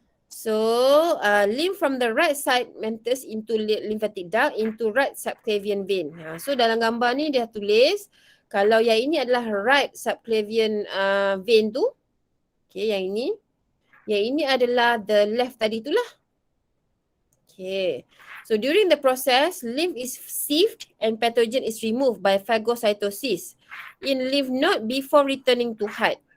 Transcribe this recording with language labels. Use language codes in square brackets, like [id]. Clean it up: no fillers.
[en] So lymph from the right side enters into lymphatic duct into right subclavian vein. [ms] So dalam gambar ni dia tulis kalau yang ini adalah right subclavian vein tu. Okay, yang ini adalah [en] the left [ms] tadi tu lah. [en] Okay. So during the process, lymph is sieved and pathogen is removed by phagocytosis in lymph node before returning to heart.